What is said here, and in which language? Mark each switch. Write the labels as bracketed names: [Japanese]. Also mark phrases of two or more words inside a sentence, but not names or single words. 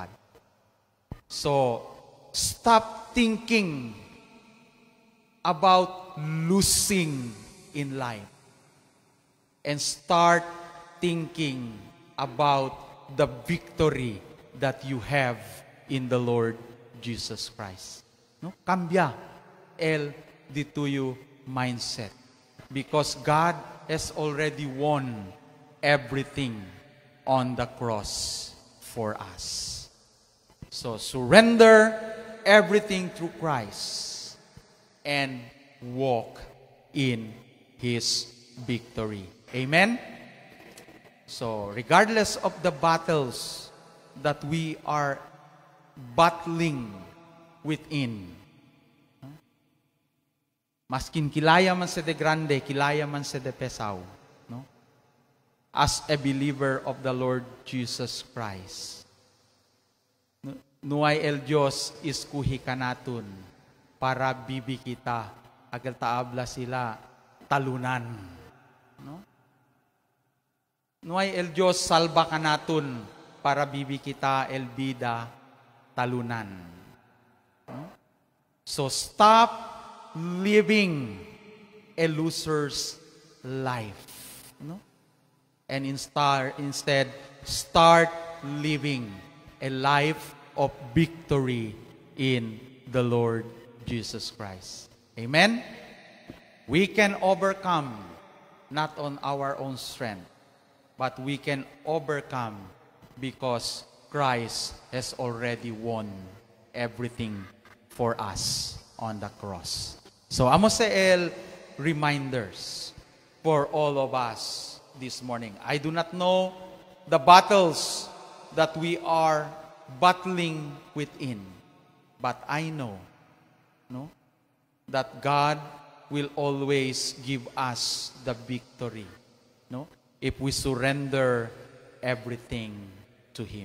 [English] So, stop thinking about losing in life and start thinking about the victory that you have in the Lord Jesus Christ. [Chavacano] No? Cambia el dituyo mindset. [English] Because God has already won everything on the cross for us. So surrender everything through Christ and walk in His victory. Amen? So regardless of the battles that we are battling within, [Chavacano] maskin kilaya man sa de grande, kilaya man sa de pesaw, no? [English] As a believer of the Lord Jesus Christ, [Chavacano] nuay el Dios iskuhi kanaton para bibi kita, agal taabla sila talunan, no? Nuay el Dios salba kanaton para bibi kita el bida talunan, no? [English] So stop living a loser's life, no? And instead start living a life of victory in the Lord Jesus Christ. Amen? We can overcome not on our own strength, but we can overcome because Christ has already won everything for us on the cross. So, [Chavacano] amo sa el [English] reminders for all of us this morning. I do not know the battles that we are battling within, but I know, no, that God will always give us the victory, no, if we surrender everything to Him.